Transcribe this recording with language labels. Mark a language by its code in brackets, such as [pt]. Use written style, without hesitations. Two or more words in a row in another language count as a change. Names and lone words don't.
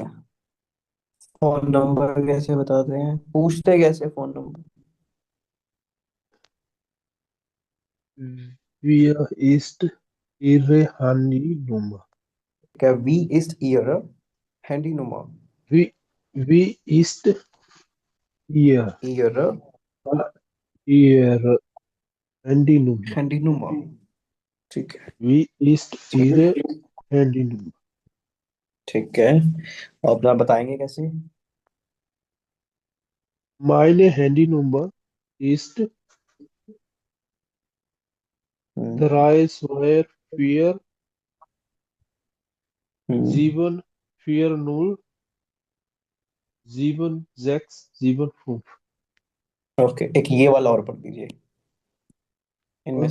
[hi] फोन नंबर कैसे बताते हैं, पूछते कैसे फोन नंबर? [de] Wir ist Ihre Handynummer? क्या Wie ist Ihre Handy Nummer? Wie ist Ihr ईयर ihre Handynummer. [hi] हैंडीनुमा, ठीक है [de] Wie ist Ihre Handynummer? [hi] ठीक है। और अपना बताएंगे कैसे? [de] Meine Handynummer ist हम्म 324 हम्म 740 7675। [hi] ओके, एक ये वाला और पढ़ दीजिए इनमें